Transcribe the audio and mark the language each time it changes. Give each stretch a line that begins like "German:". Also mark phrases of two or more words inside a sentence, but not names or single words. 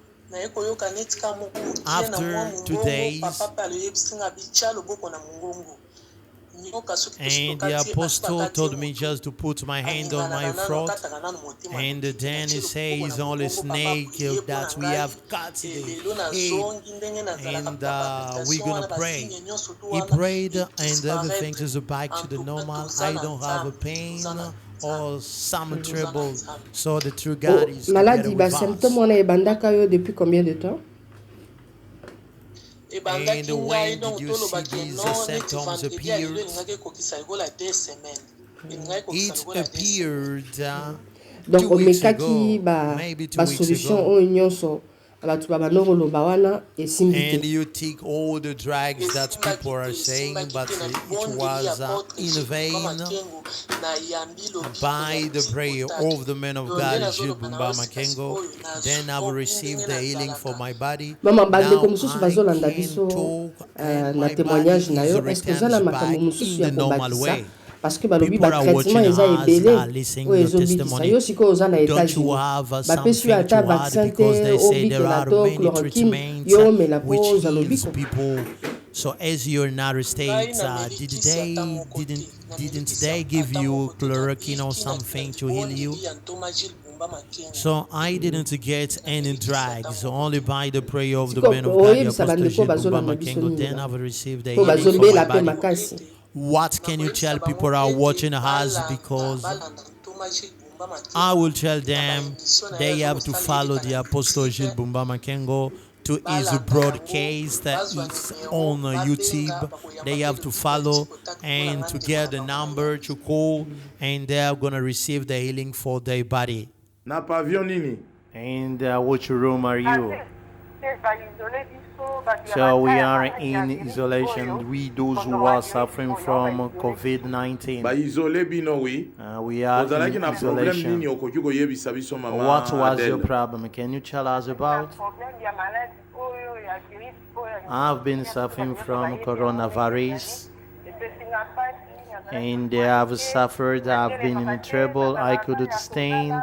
English: After 2 days, and the Apostle told me just to put my hand on my throat, and then he says only snake that we have cut the head, and we're gonna pray. He prayed, and everything is back to the normal. I don't have a pain or some trouble, so the true God is together with us.
French: Maladie, symptômes on a bandaka depuis combien de temps?
English: And when did you see these symptoms appeared? It appeared
Lingala: donc
English: 2 weeks
Lingala: omekaki
English: ago, maybe 2 weeks
Lingala: basolution
English: ago.
Lingala: oyo nyonso bato babanokoloba wana esimbi te.
English: And you take all the drugs that people are saying, but it was in vain. By the prayer of the man of God, Jules BUMBA Makengo, then I will receive the healing for my body.
Lingala: Mama bandeko
English: Now
Lingala: mosusu
English: I
Lingala: bazolanda
English: can
Lingala: biso
English: talk and
Lingala: na
English: my
Lingala: témoignage
English: body
Lingala: na
English: is
Lingala: yo,
French: est-ce que
Lingala: oza na
English: returns
Lingala: makambo
English: back
Lingala: mosusu
English: in
Lingala: ya
English: the normal
Lingala: kobakisa
English: way.
French: parce que
Lingala: balobi
English: People are watching
Lingala: batraitement eza
English: us,
Lingala: ebele
English: listening
Lingala: oyo
English: your
Lingala: ezobikisa
English: testimony.
Lingala: yo sikoyo oza na
English: Don't you
Lingala: États-Unis
English: have
Lingala: bapesi yo
English: something
Lingala: ata
English: to add
Lingala: vaccin
English: because
Lingala: te
English: they say there
Lingala: obikela
English: are
Lingala: to
English: many
Lingala: chloroquine
English: treatments
Lingala: yo omela
English: which
Lingala: po ozala
English: heals
Lingala: lobiko.
English: people. So as you're in United States, didn't they give you chloroquine or something to heal you? So I didn't get any drugs, only by the prayer of the man of God, the Apostle Jules BUMBA Makengo. Then I've received the
Lingala: po
English: healing for
Lingala: bazobela
English: my
Lingala: pe
English: body.
Lingala: makasi.
English: What can you tell people who are watching us? Because I will tell them they have to follow the Apostle Jules BUMBA Makengo to his broadcast that is on YouTube. They have to follow and to get the number to call, and they are going to receive the healing for their body.
Lingala: Na pavillon nini?
English: And which room are you? So we are in isolation. We those who are suffering from COVID-19.
Lingala: Ba isolé bino oui.
English: We are in isolation. What was your Adele? problem? Can you tell us about? I've been suffering from coronavirus, and I've suffered. I've been in trouble. I couldn't stand.